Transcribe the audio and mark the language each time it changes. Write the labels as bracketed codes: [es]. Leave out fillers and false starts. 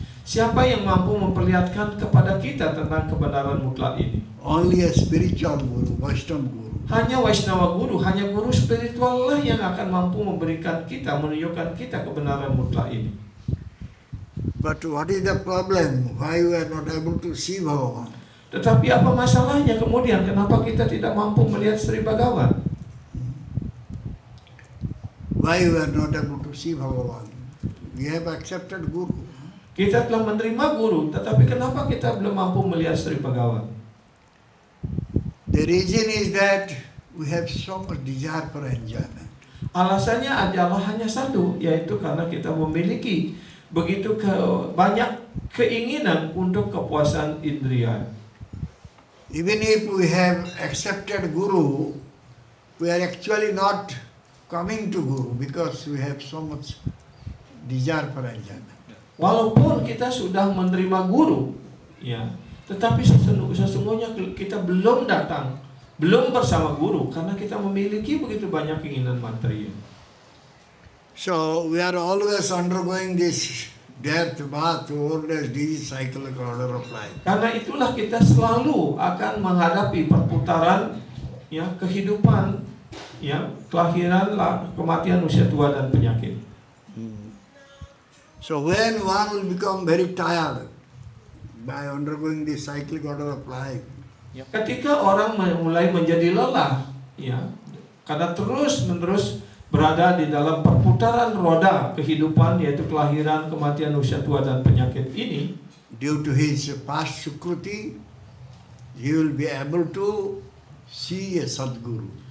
[id] Siapa yang mampu memperlihatkan kepada kita tentang kebenaran mutlak ini? [en] Only a spiritual guru, Vaishnava guru. [id] Hanya Vaishnava guru, hanya guru spiritual lah yang akan mampu memberikan kita, menunjukkan kita kebenaran mutlak ini. [en] But what is the problem? Why we are not able to see Bhagavan? [id] Tetapi apa masalahnya kemudian? Kenapa kita tidak mampu melihat Sri Bhagawan? [en] Why we are not able to see Bhagavan? We have accepted guru. [id] Kita telah menerima guru, tetapi kenapa kita belum mampu melihat Sri Bhagawan? [en] The reason is that we have so much desire for enjoyment. [id] Alasannya adalah hanya satu, yaitu karena kita memiliki begitu banyak keinginan untuk kepuasan indria. [en] Even if we have accepted guru, we are actually not coming to guru because we have so much desire for enjoyment. [id] Walaupun kita sudah menerima guru, ya, tetapi sesungguhnya kita belum datang, belum bersama guru karena kita memiliki begitu banyak keinginan material. [en] So we are always undergoing this death, birth, old age, disease, cyclic order of life. [id] Karena itulah kita selalu akan menghadapi perputaran kehidupan, kelahiran, kematian, usia tua dan penyakit. [en] So when one will become very tired by undergoing this cyclic order of life, [id] ketika orang mulai menjadi lelah, karena terus-menerus berada di dalam perputaran roda kehidupan, yaitu kelahiran, kematian, usia tua dan penyakit ini, [en] due to his past sukruti, he will be able to see a Sadguru.